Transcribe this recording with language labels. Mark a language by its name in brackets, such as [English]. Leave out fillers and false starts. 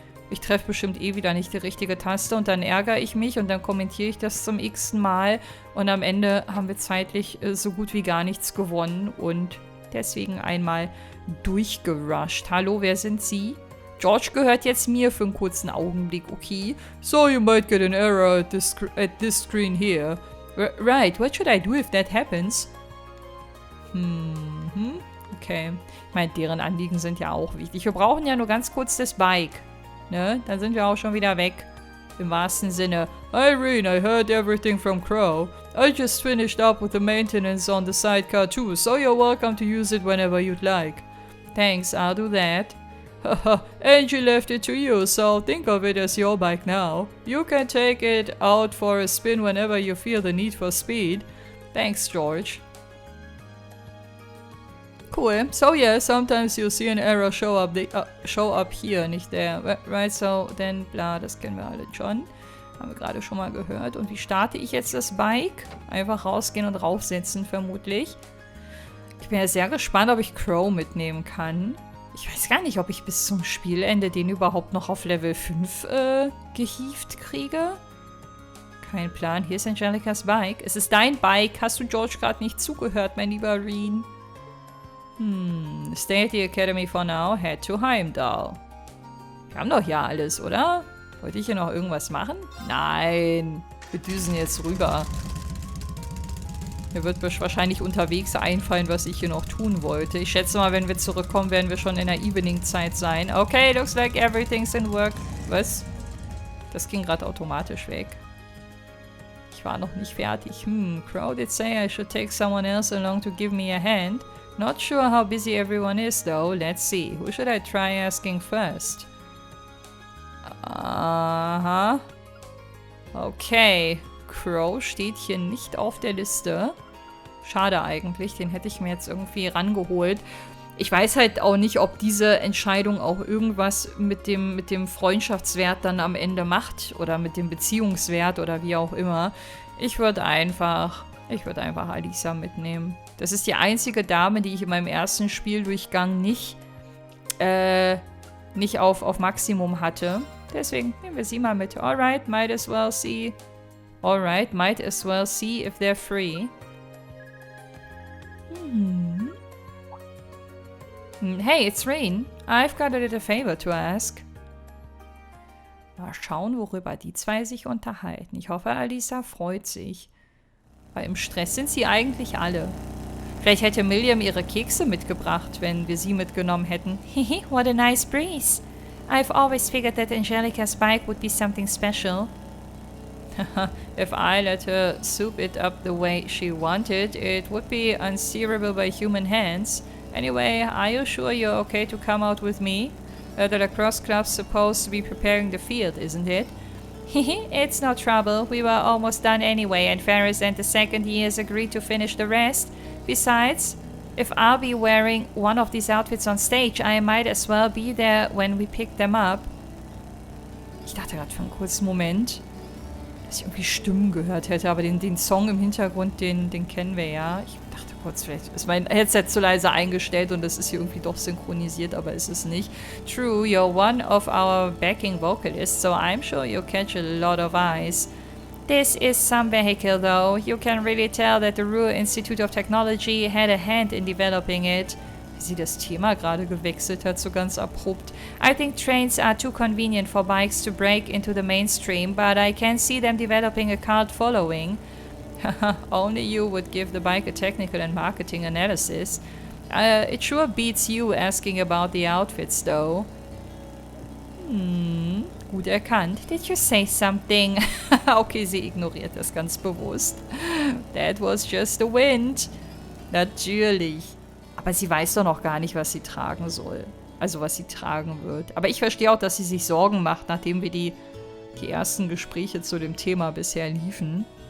[German] Ich treffe bestimmt eh wieder nicht die richtige Taste und dann ärgere ich mich und dann kommentiere ich das zum x-ten Mal und am Ende haben wir zeitlich so gut wie gar nichts gewonnen und deswegen einmal durchgerusht. Hallo, wer sind Sie? George gehört jetzt mir für einen kurzen Augenblick, okay? [English] So you might get an error at this screen here. Right, what should I do if that happens? Okay. [German] Ich meine, deren Anliegen sind ja auch wichtig. Wir brauchen ja nur ganz kurz das Bike. Ne? Dann sind wir auch schon wieder weg. Im wahrsten Sinne. [English] Irene, I heard everything from Crow. I just finished up with the maintenance on the sidecar too, so you're welcome to use it whenever you'd like. Thanks, I'll do that. Haha, Angie left it to you, so think of it as your bike now. You can take it out for a spin whenever you feel the need for speed. Thanks, George. Cool. So yeah, sometimes you'll see an error show up here, nicht there. Right, so then bla, [German] das kennen wir alle schon. Haben wir gerade schon mal gehört. Und wie starte ich jetzt das Bike? Einfach rausgehen und raufsetzen, vermutlich. Ich bin ja sehr gespannt, ob ich Crow mitnehmen kann. Ich weiß gar nicht, ob ich bis zum Spielende den überhaupt noch auf Level 5 gehievt kriege. Kein Plan. Hier ist Angelicas Bike. Es ist dein Bike. Hast du George gerade nicht zugehört, mein lieber Reen? [English] Stay at the Academy for now. Head to Heimdall. [German] Wir haben doch ja alles, oder? Wollte ich hier noch irgendwas machen? Nein. Wir düsen jetzt rüber. Mir wird wahrscheinlich unterwegs einfallen, was ich hier noch tun wollte. Ich schätze mal, wenn wir zurückkommen, werden wir schon in der Evening-Zeit sein. [English] Okay, looks like everything's in work. [German] Was? Das ging gerade automatisch weg. Ich war noch nicht fertig. [English] Crow did say I should take someone else along to give me a hand. Not sure how busy everyone is, though. Let's see. Who should I try asking first? Aha. Okay. [German] Crow steht hier nicht auf der Liste. Schade eigentlich. Den hätte ich mir jetzt irgendwie rangeholt. Ich weiß halt auch nicht, ob diese Entscheidung auch irgendwas mit dem Freundschaftswert dann am Ende macht. Oder mit dem Beziehungswert oder wie auch immer. Ich würde einfach Alisa mitnehmen. Das ist die einzige Dame, die ich in meinem ersten Spieldurchgang nicht auf Maximum hatte. Deswegen nehmen wir sie mal mit. [English] Alright, might as well see. Alright, might as well see if they're free. Hey, it's Rain. I've got a little favor to ask. [German] Mal schauen, worüber die zwei sich unterhalten. Ich hoffe, Alisa freut sich. Weil im Stress sind sie eigentlich alle. Vielleicht hätte Milliam ihre Kekse mitgebracht, wenn wir sie mitgenommen hätten. [English] Hehe, what a nice breeze. I've always figured that Angelica's bike would be something special. If I let her soup it up the way she wanted, it would be unsteerable by human hands. Anyway, are you sure you're okay to come out with me? The lacrosse club's supposed to be preparing the field, isn't it? Hehe, it's no trouble. We were almost done anyway, and Ferris and the second years agreed to finish the rest. Besides, if I'll be wearing one of these outfits on stage, I might as well be there when we pick them up. [German] Ich dachte gerade für einen kurzen Moment, dass ich irgendwie Stimmen gehört hätte, aber den Song im Hintergrund, den kennen wir ja. Ich dachte kurz, vielleicht ist mein Headset zu leise eingestellt und das ist hier irgendwie doch synchronisiert, aber ist es nicht. [English] True, you're one of our backing vocalists, so I'm sure you'll catch a lot of eyes. This is some vehicle, though. You can really tell that the Ruhr Institute of Technology had a hand in developing it. [German] Wie sie das Thema gerade gewechselt hat, so ganz abrupt. [English] I think trains are too convenient for bikes to break into the mainstream, but I can see them developing a cult following. Only you would give the bike a technical and marketing analysis. It sure beats you asking about the outfits, though. [German] Gut erkannt. [English] Did you say something? [German] Okay, sie ignoriert das ganz bewusst. [English] That was just the wind. [German] Natürlich. Aber sie weiß doch noch gar nicht, was sie tragen soll. Also, was sie tragen wird. Aber ich verstehe auch, dass sie sich Sorgen macht, nachdem wir die ersten Gespräche zu dem Thema bisher liefen.